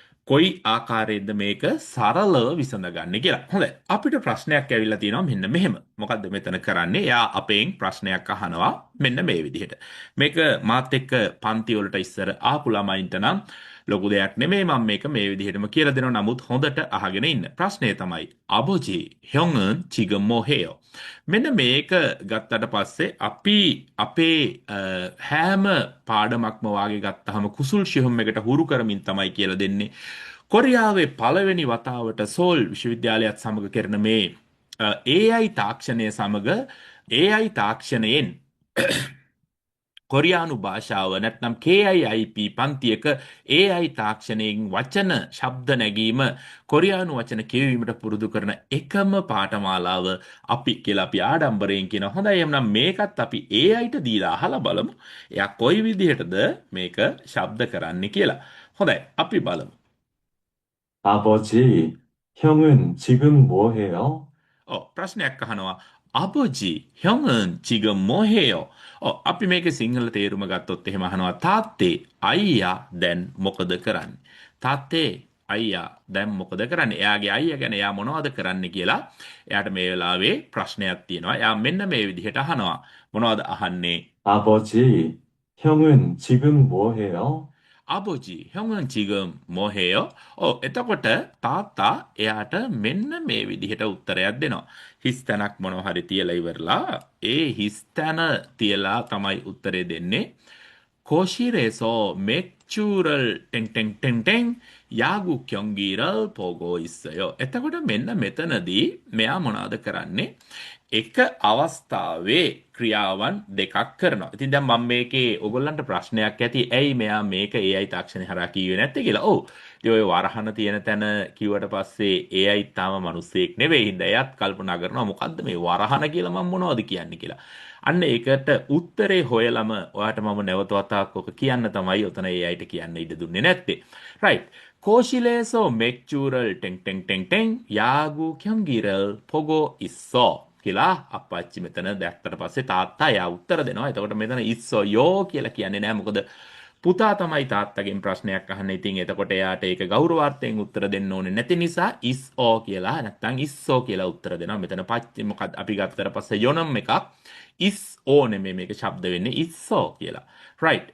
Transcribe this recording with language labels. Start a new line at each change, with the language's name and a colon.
Sinhala: කොයි ආකාරයෙන්ද මේක සරලව විසඳගන්නේ කියලා. හොඳයි. අපිට ප්‍රශ්නයක් ඇවිල්ලා තියෙනවා මෙන්න මෙහෙම. මොකද්ද මෙතන කරන්නේ? එයා අපෙන් ප්‍රශ්නයක් අහනවා මෙන්න මේ විදිහට. මේක මාත් එක්ක පන්ති වලට ඉස්සර ආපු ළමයින්ට නම් ලොකු දෙයක් නෙමෙයි මම මේක මේ විදිහටම කියලා දෙනවා. නමුත් හොඳට අහගෙන ඉන්න.
Korean: ප්‍රශ්නය තමයි 아버지 형은 지금 뭐 해요?
Sinhala: මෙන්න මේක ගත්තට පස්සේ අපි අපේ හැම පාඩමක්ම වාගේ ගත්තාම කුසුල් ශිහම් එකට හුරු කරමින් තමයි කියලා දෙන්නේ. කොරියාවේ පළවෙනි වතාවට සෝල් විශ්වවිද්‍යාලයත් සමග කරන මේ AI තාක්ෂණය සමග AI තාක්ෂණයෙන් කොරියානු භාෂාව නැත්නම් KIIP පන්තියක AI තාක්ෂණයෙන් වචන ශබ්ද නැගීම කොරියානු වචන කියවීමට පුරුදු කරන එකම පාඨමාලාව අපි කියලා අපි ආඩම්බරයෙන් කියන. හොඳයි එහෙනම් මේකත් අපි AIට දීලා අහලා බලමු. එයා කොයි විදිහටද මේක ශබ්ද කරන්නේ කියලා. හොඳයි අපි බලමු.
Korean: 아버지, 형은 지금 뭐 해요?
Sinhala: ප්‍රශ්නයක් අහනවා.
Korean: 아버지, 형은 지금 뭐 해요?
Sinhala: අපි මේකේ සිංහල තේරුම ගත්තොත් එහෙම අහනවා. තාත්තේ, අයියා දැන් මොකද කරන්නේ? තාත්තේ, අයියා දැන් මොකද කරන්නේ? එයාගේ අයියා ගැන එයා මොනවද කරන්නේ කියලා එයාට මේ වෙලාවේ ප්‍රශ්නයක් තියෙනවා. එයා මෙන්න මේ විදිහට අහනවා. මොනවද අහන්නේ?
Korean: 아버지, 형은 지금 뭐 해요? 아버지, 형은 지금 뭐 해요?
Sinhala: එතකොට තාත්තා එයාට මෙන්න මේ විදිහට උත්තරයක් දෙනවා. හිස් තැනක් මොනවා හරි තියලා ඉවරලා ඒ හිස් තැන තියලා තමයි උත්තරේ දෙන්නේ.
Korean: 거실에서 맥주를 땡땡땡땡 යාගු 경기를 보고 있어요.
Sinhala: එතකොට මෙන්න මෙතනදී මෙයා මොනවද කරන්නේ? එක අවස්ථාවේ ක්‍රියාවන් දෙකක් කරනවා. ඉතින් දැන් මම මේකේ ඔයගොල්ලන්ට ප්‍රශ්නයක් ඇති. ඇයි මෙයා මේක AI තාක්ෂණය හරහා කිව්වේ නැත්තේ කියලා. ඔව්. ඉතින් ඔය වරහන තියෙන තැන කිව්වට පස්සේ AI තාම මිනිස්සෙක් නෙවෙයි. හින්දා එයාත් කල්පනා කරනවා මොකද්ද මේ වරහන කියලා මම මොනවද කියන්නේ කියලා. අන්න ඒකට උත්තරේ හොයලම ඔයාට මම නැවත වතාවක් ඔක කියන්න තමයි ඔතන AIට කියන්න ඉඩ දුන්නේ නැත්තේ.
English: right.
Korean: 거실에서 맥주를 땡땡땡땡 야구 경기를 보고 있어.
Sinhala: කියලා අප්පච්චි මෙතන දැක්කට පස්සේ තාත්තා එයා උත්තර දෙනවා. එතකොට මෙතන ඉස්සොයෝ කියලා කියන්නේ නැහැ. මොකද පුතා තමයි තාත්තගෙන් ප්‍රශ්නයක් අහන්නේ. ඉතින් එතකොට එයාට ඒක ගෞරවාර්ථයෙන් උත්තර දෙන්න ඕනේ නැති නිසා ඉස්සෝ කියලා නැත්නම් ඉස්සෝ කියලා උත්තර දෙනවා. මෙතන පච්චි මොකද අපි ගත්තට පස්සේ යොනම් එකක් ඉස්සෝ නෙමෙයි මේක ශබ්ද වෙන්නේ ඉස්සෝ කියලා. right.